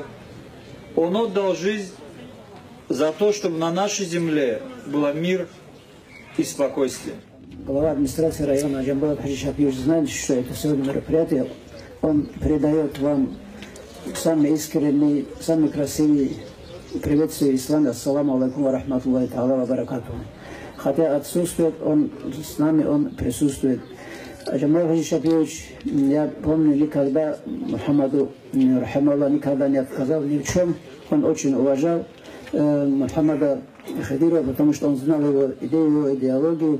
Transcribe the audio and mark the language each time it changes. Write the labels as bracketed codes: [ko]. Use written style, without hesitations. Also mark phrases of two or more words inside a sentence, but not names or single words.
[ru] Он отдал жизнь за то, чтобы на нашей земле был мир и спокойствие. Глава администрации района Джамбулат Хаджи Шапиевич знает, что это сегодня мероприятие. Он передает вам самые искренние, самые красивые приветствия ислама. [ar] السلام عليكم ورحمة الله تعالى وبركاته. [ru] Хотя отсутствует, он с нами, он присутствует. Джамбулат Хаджи Шапиевич, я помню, никогда Мухаммаду, рахимахуллах, никогда не отказал ни в чем. Он очень уважал Мухаммада Хидирова, потому что он знал его идею, его идеологию.